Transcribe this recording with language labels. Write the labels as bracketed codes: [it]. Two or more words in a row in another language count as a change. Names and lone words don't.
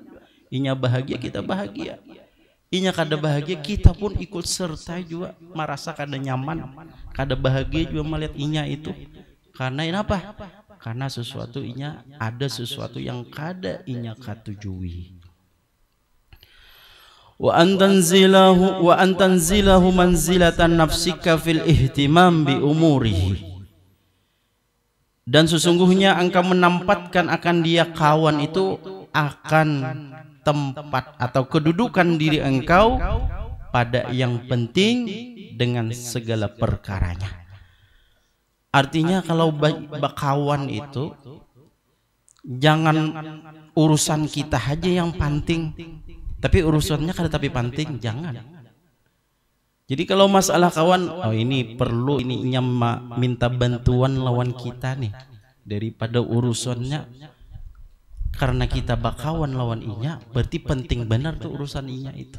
[bjn] Inya bahagia, kita bahagia. Inya kada bahagia, kita pun ikut serta juga, merasa kada nyaman, kada bahagia juga melihat inya itu. Karena apa? Karena sesuatu inya ada sesuatu yang kada inya katujui. [ar] وأن تنزله منزلة نفسك في الاهتمام بأموره. [id] Dan sesungguhnya engkau menempatkan akan dia kawan itu akan tempat atau kedudukan diri engkau pada yang penting dengan segala perkaranya. [bjn] Artinya kalau kawan itu Jangan urusan kita aja yang penting, tapi urusannya kada tapi penting, jangan. Jadi kalau masalah kawan, oh ini perlu ini minta bantuan lawan kita nih, daripada urusannya karena kita bakawan lawan inya, berarti penting benar tuh urusan inya itu.